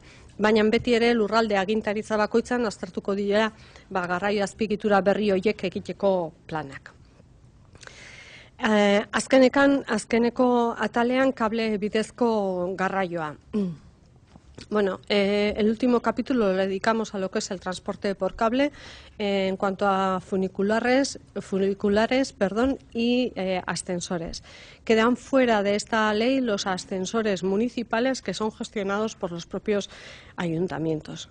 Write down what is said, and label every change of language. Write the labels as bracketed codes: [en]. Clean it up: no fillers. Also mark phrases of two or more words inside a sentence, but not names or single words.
[eu] Baina beti ere lurralde agintaritza bakoitzan aztertuko dira garraio azpiegitura berri horiek egiteko planak. Azkeneko atalean kable bidezko garraioa. [es] Bueno, el último capítulo lo dedicamos a lo que es el transporte por cable en cuanto a funiculares y ascensores. Quedan fuera de esta ley los ascensores municipales que son gestionados por los propios ayuntamientos.